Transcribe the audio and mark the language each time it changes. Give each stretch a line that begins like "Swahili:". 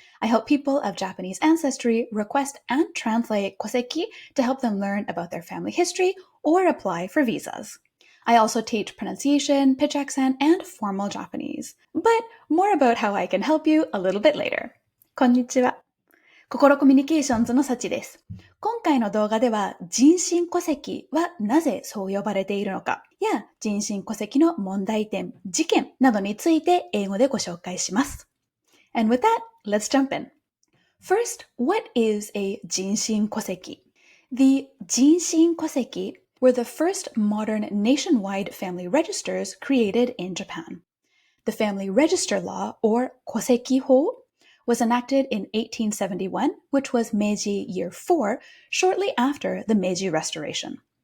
English: I help people of Japanese ancestry request and translate koseki to help them learn about their family history or apply for visas. I also teach pronunciation, pitch accent, and formal Japanese. But more about how I can help you a little bit later.
Japanese: こんにちは。心コミュニケーションズのサチです。今回の動画では人身戸籍はなぜそう呼ばれているのかや人身戸籍の問題点、事件などについて英語でご紹介します。
English: And with that, let's jump in. First, what is a 人身戸籍? The 人身戸籍were the first modern nationwide family registers created in Japan. The Family Register Law, or Koseki-ho, was enacted in 1871, which was Meiji Year 4, shortly after the Meiji Restoration.